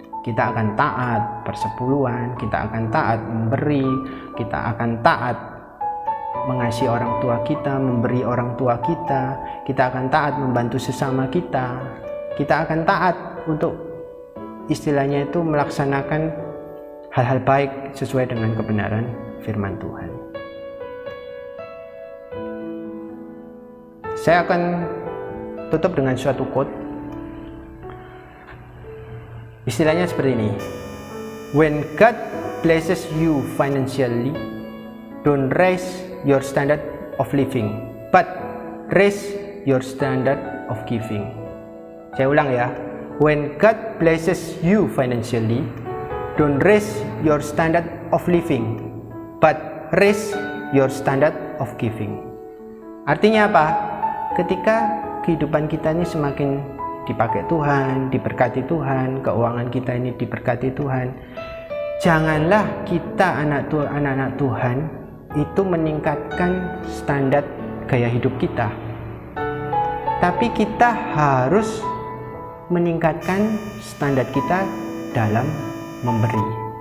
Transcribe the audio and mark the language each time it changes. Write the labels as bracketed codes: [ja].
[id] Kita akan taat persepuluhan, kita akan taat memberi, kita akan taat mengasihi orang tua kita, memberi orang tua kita akan taat membantu sesama kita akan taat untuk istilahnya itu melaksanakan hal-hal baik sesuai dengan kebenaran firman Tuhan. Saya akan tutup dengan suatu quote. Istilahnya seperti ini. [en] When God blesses you financially, don't raise your standard of living, but raise your standard of giving. [id] Saya ulang ya. [en] When God blesses you financially, don't raise your standard of living, but raise your standard of giving. [id] Artinya apa? Ketika kehidupan kita ini semakin dipakai Tuhan, diberkati Tuhan, keuangan kita ini diberkati Tuhan, janganlah kita anak-anak Tuhan itu meningkatkan standar gaya hidup kita, tapi kita harus meningkatkan standar kita dalam memberi.